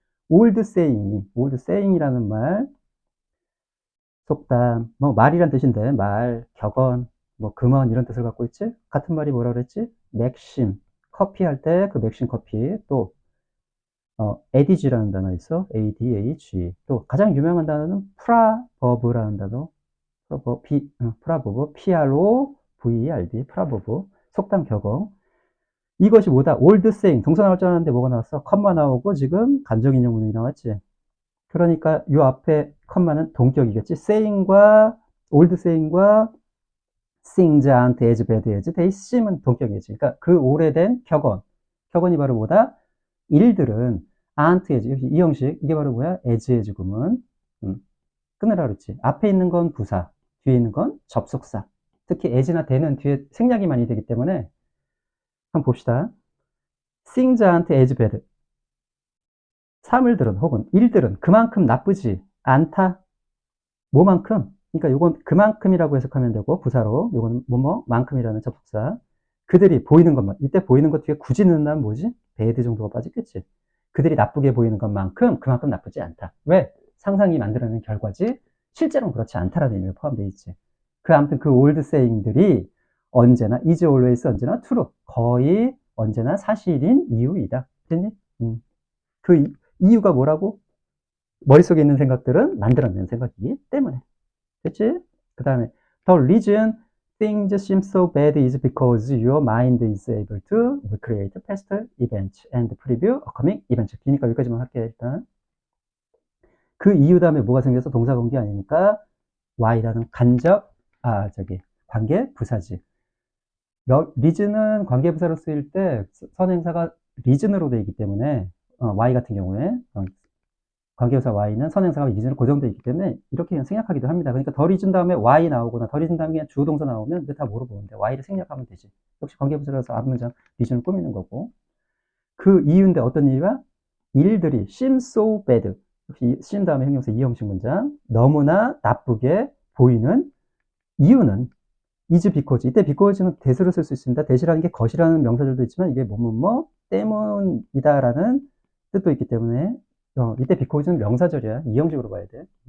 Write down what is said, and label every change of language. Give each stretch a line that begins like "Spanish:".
Korean: old saying이라는 말, 속담, 뭐 말이란 뜻인데 말, 격언, 뭐 금언 이런 뜻을 갖고 있지? 같은 말이 뭐라 그랬지? 맥심, 커피 할 때 그 맥심 커피, 또 adag라는 단어 있어.
English: adage.
Korean: 또 가장 유명한 단어는 proverb라는 단어.
English: proverb, p-r-o-v-e-r-b, proverb,
Korean: 속담 격언. 이것이 뭐다? old saying. 동사 나올 줄 알았는데 뭐가 나왔어? 컴마 나오고 지금 간접인용문이 나왔지. 그러니까 요 앞에 컴마는 동격이겠지.
English: old saying과 things aren't as bad as they seem은
Korean: 동격이지. 그러니까 그 오래된 격언이 바로 뭐다? 일들은 aren't as, 이 형식, 이게 바로 뭐야? as 구문. 끊으라 그랬지. 앞에 있는 건 부사, 뒤에 있는 건 접속사. 특히 as나 the는 뒤에 생략이 많이 되기 때문에 한번 봅시다.
English: things aren't as bad.
Korean: 사물들은 혹은 일들은 그만큼 나쁘지 않다. 뭐만큼? 그러니까 요건 그만큼이라고 해석하면 되고 부사로 요거는 뭐만큼이라는 접속사. 그들이 보이는 것만, 이때 보이는 것 뒤에 굳이 넣는다면 뭐지? bad 정도가 빠지겠지. 그들이 나쁘게 보이는 것만큼 그만큼 나쁘지 않다. 왜? 상상이 만들어낸 결과지 실제로는 그렇지 않다라는 의미가 포함되어 있지. 아무튼 그 old saying들이 언제나 is always 언제나 true, 거의 언제나 사실인 이유이다. 됐니? 그 이유가 뭐라고? 머릿속에 있는 생각들은 만들어낸 생각이기 때문에. 됐지? 그 다음에
English: the reason things seem so bad is because your mind is able to recreate past events and preview upcoming events.
Korean: 기니까 여기까지만 할게 일단. 그 이유 다음에 뭐가 생겨서 동사 공개 아니니까 y라는 관계 부사지. reason은 관계 부사로 쓰일 때 선행사가 reason으로 되어 있기 때문에 y 같은 경우에 관계부사 y는 선행사가 reason으로 고정되어 있기 때문에 이렇게 그냥 생략하기도 합니다. 그러니까 the reason 다음에 y 나오거나 the reason 다음에 주어 동사 나오면 이거 다 모르보는데 y를 생략하면 되지. 역시 관계부사라서 앞문장 reason을 꾸미는 거고. 그 이유인데 어떤 이유야? 일들이
English: seem so bad.
Korean: 역시 seem 다음에 형용사 이 형식 문장. 너무나 나쁘게 보이는 이유는 is because. 이때 because는 대수로 쓸 수 있습니다. 대시라는 게 것이라는 명사절도 있지만 이게 때문이다라는 뜻도 있기 때문에 이때 because는 명사절이야. 이 형식으로 봐야 돼.